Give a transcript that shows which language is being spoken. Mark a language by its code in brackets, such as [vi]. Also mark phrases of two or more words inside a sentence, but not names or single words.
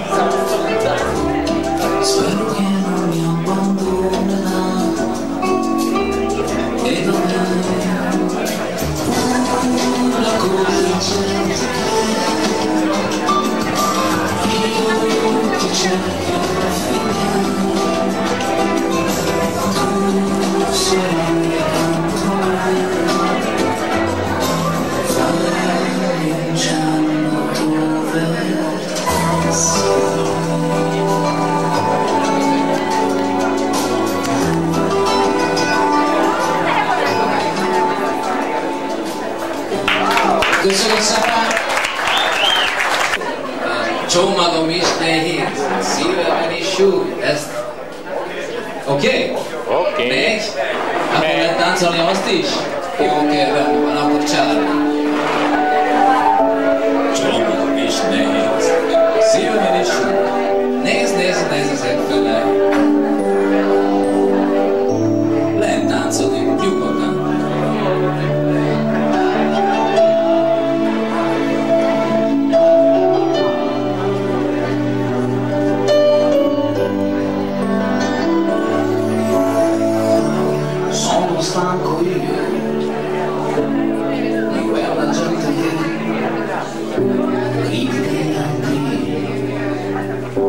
[it] Spero che non mi abbandonerà e non è una cosa certa che io ti cercherò finché tu sarai contro me. Fammi un giorno dove sei. [hu] Köszönöm szépen! Csomagom is nehéz, szívemben is súly, ezt... Oké? Oké. Megy? Akkor lehet táncolni azt is? Jó, oké, rendben van, akkor csállunk. Csomagom is nehéz, szívemben is súly. Nézd ezek fele. Lehet táncolni, nyugodtan. [it] Sono stanco io di quella gente che critica gli altri